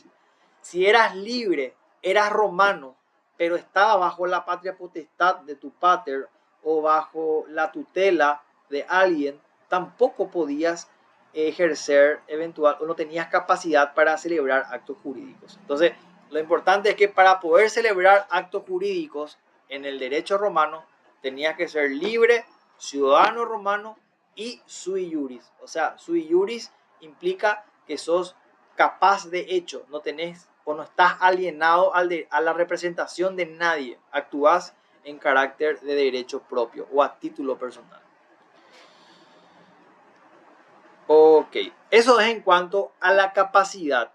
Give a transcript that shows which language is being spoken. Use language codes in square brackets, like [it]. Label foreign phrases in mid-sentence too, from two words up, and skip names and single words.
[es] Si eras libre, eras romano, pero estaba bajo la patria potestad de tu pater o bajo la tutela de alguien, tampoco podías ejercer eventual o no tenías capacidad para celebrar actos jurídicos. Entonces, lo importante es que para poder celebrar actos jurídicos en el derecho romano, tenías que ser libre, ciudadano romano y [la] sui juris. [es] O sea, [la] sui juris [es] implica que sos capaz de hecho, no tenés o no estás alienado a la representación de nadie, actúas en carácter de derecho propio o a título personal. Ok, eso es en cuanto a la capacidad.